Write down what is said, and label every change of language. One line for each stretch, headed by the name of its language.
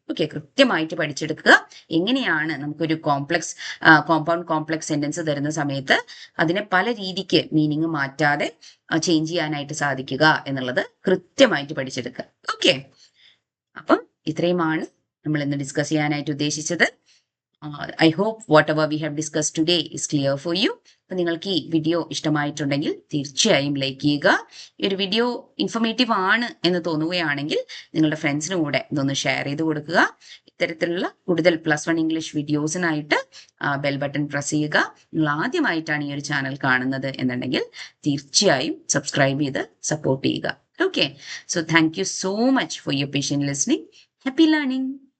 Malayalam: Okay, കൃത്യമായിട്ട് പഠിച്ചെടുക്കുക. എങ്ങനെയാണ് നമുക്കൊരു കോമ്പൗണ്ട് കോംപ്ലക്സ് സെന്റൻസ് തരുന്ന സമയത്ത് അതിനെ പല രീതിക്ക് മീനിങ് മാറ്റാതെ ചേഞ്ച് ചെയ്യാനായിട്ട് സാധിക്കുക എന്നുള്ളത് കൃത്യമായിട്ട് പഠിച്ചെടുക്കുക. ഓക്കെ, അപ്പം ഇത്രയുമാണ് നമ്മൾ ഇന്ന് ഡിസ്കസ് ചെയ്യാനായിട്ട് ഉദ്ദേശിച്ചത്.
English: I hope whatever we have discussed today is clear for you.
Malayalam: അപ്പം നിങ്ങൾക്ക് ഈ വീഡിയോ ഇഷ്ടമായിട്ടുണ്ടെങ്കിൽ തീർച്ചയായും ലൈക്ക് ചെയ്യുക. ഈ ഒരു വീഡിയോ ഇൻഫോർമേറ്റീവ് ആണ് എന്ന് തോന്നുകയാണെങ്കിൽ നിങ്ങളുടെ ഫ്രണ്ട്സിനും കൂടെ ഇതൊന്ന് ഷെയർ ചെയ്ത് കൊടുക്കുക. ഇത്തരത്തിലുള്ള കൂടുതൽ +1 ഇംഗ്ലീഷ് വീഡിയോസിനായിട്ട് ബെൽ ബട്ടൺ പ്രസ് ചെയ്യുക. നിങ്ങൾ ആദ്യമായിട്ടാണ് ഈ ഒരു ചാനൽ കാണുന്നത് എന്നുണ്ടെങ്കിൽ തീർച്ചയായും സബ്സ്ക്രൈബ് ചെയ്ത് സപ്പോർട്ട് ചെയ്യുക. Okay,
English: So thank you so much for your patient listening. Happy learning.